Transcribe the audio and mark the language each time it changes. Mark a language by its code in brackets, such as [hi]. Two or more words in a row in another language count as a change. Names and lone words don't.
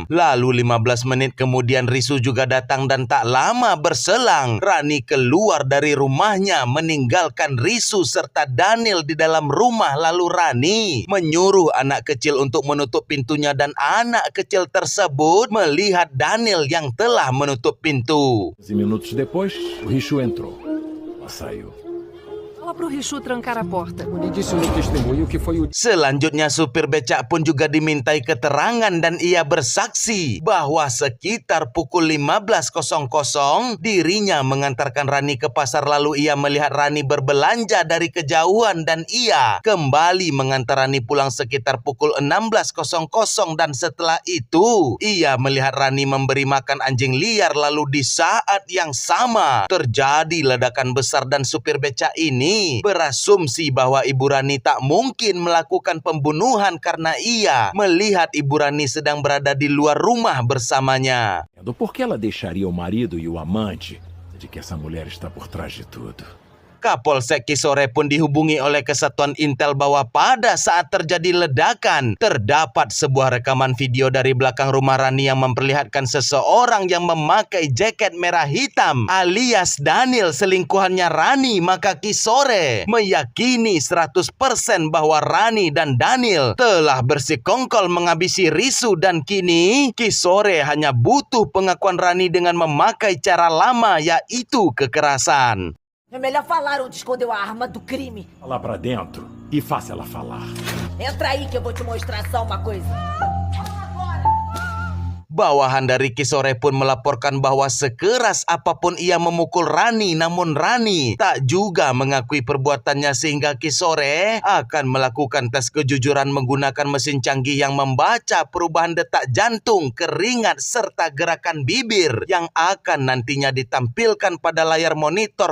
[id] Lalu 15 menit kemudian Risu juga datang dan tak lama berselang Rani keluar dari rumahnya meninggalkan Risu serta Daniel di dalam rumah. Lalu Rani menyuruh anak kecil untuk menutup pintunya dan anak kecil tersebut melihat Daniel yang telah menutup pintu. [pt] 15 minutos depois, o Richu entrou. Ela saiu. Fala pro Richu trancar a porta. Ele disse no testemunho que foi o [id] Selanjutnya supir becak pun juga dimintai keterangan dan ia bersaksi bahwa sekitar pukul 15.00 dirinya mengantarkan Rani ke pasar lalu ia melihat Rani berbelanja dari kejauhan dan ia kembali mengantar Rani pulang sekitar pukul 16.00 dan setelah itu ia melihat Rani memberi makan anjing liar lalu di saat yang sama terjadi ledakan besar dan supir becak ini berasumsi bahwa Ibu Rani tak mungkin melakukan pembunuhan karena ia melihat Ibu Rani sedang berada di luar rumah bersamanya. [pt] Por que ela deixaria o marido e o amante de que essa mulher está por trás de tudo? [id] Kapolsek Kisore pun dihubungi oleh Kesatuan Intel bahwa pada saat terjadi ledakan, terdapat sebuah rekaman video dari belakang rumah Rani yang memperlihatkan seseorang yang memakai jaket merah hitam alias Daniel selingkuhannya Rani. Maka Kisore meyakini 100% bahwa Rani dan Daniel telah bersekongkol menghabisi Risu dan kini Kisore hanya butuh pengakuan Rani dengan memakai cara lama yaitu kekerasan. [pt] É melhor falar onde escondeu a arma do crime. Vá lá pra dentro e faça ela falar. Entra aí que eu vou te mostrar só uma coisa. [id] Bawahan dari Kisore pun melaporkan bahwa sekeras apapun ia memukul Rani, namun Rani tak juga mengakui perbuatannya sehingga Kisore akan melakukan tes kejujuran menggunakan mesin canggih yang membaca perubahan detak jantung, keringat, serta gerakan bibir yang akan nantinya ditampilkan pada layar monitor.